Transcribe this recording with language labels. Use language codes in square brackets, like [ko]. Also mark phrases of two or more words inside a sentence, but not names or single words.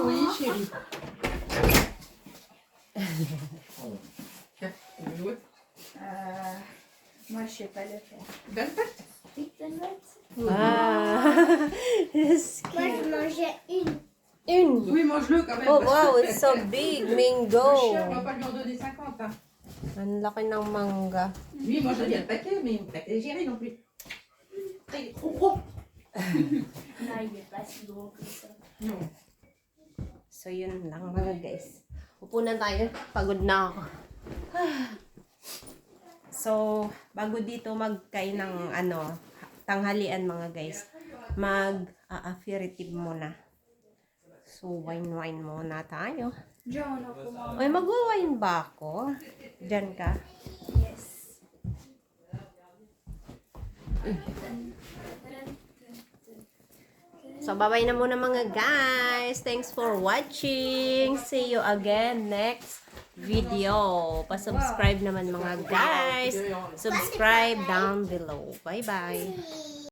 [fr] Oui, chérie. Tiens, tu veux jouer Moi, je sais pas le faire. Tu donnes pas [en] Ah, it's [fr] Moi, je [en] cute. [fr] mangeais une. Une. Oui, mange-le quand même. Oh, parce wow, que [en] it's so big. [fr] le Mango. chien, on va pas lui en donner 50. Hein. [tl] Ang laki ng mangga. [fr] Lui, il mange bien le paquet, mais le paquet géré non plus. Il est trop gros. Non, il est pas si gros que ça. Non. [tl] So, yun lang mga guys. Upo na tayo. Pagod na ako. So, bago dito magkain ng ano, tanghalian mga guys, mag-aperitif muna. So, wine muna tayo. John, [fr] on commence. [tl] Ay, mag-wine ba ako? Diyan ka? Yes. So, bye-bye na muna mga guys. [en] Thanks for watching. See you again next video. [tl] Pa-subscribe naman mga guys. [en] Subscribe down below. Bye-bye.